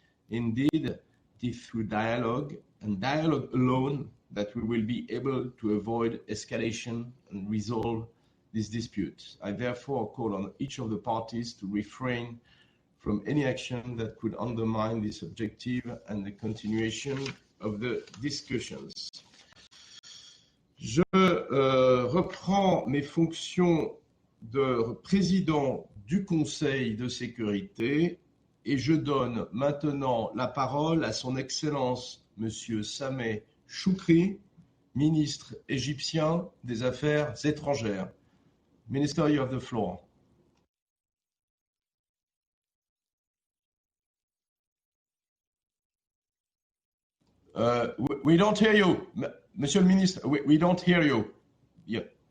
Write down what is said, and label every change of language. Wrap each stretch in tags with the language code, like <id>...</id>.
<en>Indeed, it is through dialogue and dialogue alone that we will be able to avoid escalation and resolve these disputes. I therefore call on each of the parties to refrain from any action that could undermine this objective and the continuation of the discussions.</en> <fr>Je reprends mes fonctions de président du Conseil de sécurité et je donne maintenant la parole à son Excellence Monsieur Sameh Choukri, ministre égyptien des Affaires étrangères.</fr> <en>Minister, you have the floor. We don't hear you,</en> <fr>Monsieur le Ministre.</fr> <en>We don't hear you. Yeah.</en>